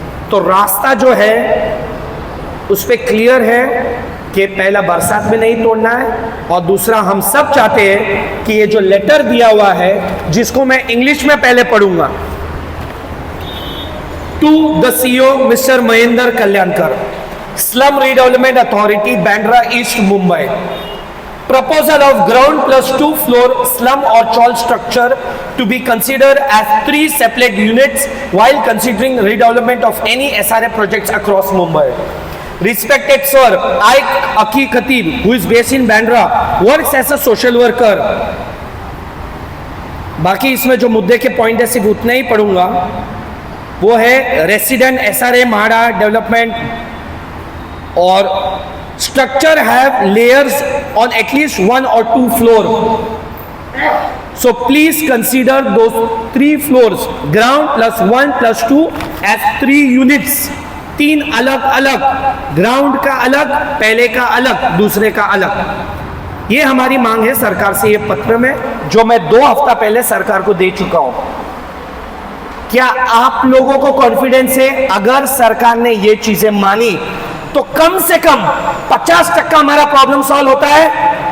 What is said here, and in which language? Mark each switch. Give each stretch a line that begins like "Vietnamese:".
Hindi: तो रास्ता जो है उस पे क्लियर है कि पहला बरसात में नहीं तोड़ना है, और दूसरा हम सब चाहते हैं कि ये जो लेटर दिया हुआ है, जिसको मैं इंग्लिश में पहले पढ़ूंगा, to the CEO mister Mahendra Kalyankar, slum redevelopment authority, Bandra east, Mumbai,
English: proposal of ground plus 2 floor slum or chawl structure to be considered as 3 separate units while considering redevelopment of any SRA projects across Mumbai. Respected sir, I, Aki Khatib, who is based in Bandra, works as a social worker.
Hindi: बाकी इसमें जो मुद्दे के point है सिर्फ उतने ही पढ़ूंगा. वो है
English: Resident SRA MHADA development और structure have layers on at least 1 or 2 floor. So please consider those 3 floors, ground plus 1 plus 2 as 3 units.
Hindi: 3 अलग अलग, ग्राउंड का अलग, पहले का अलग, दूसरे का अलग. ये हमारी मांग है सरकार से, ये पत्र में जो मैं 2 हफ्ता पहले सरकार को दे चुका हूं. क्या आप लोगों को कॉन्फिडेंस है अगर सरकार ने ये चीजें मानी तो कम से कम 50% हमारा प्रॉब्लम सॉल्व होता है?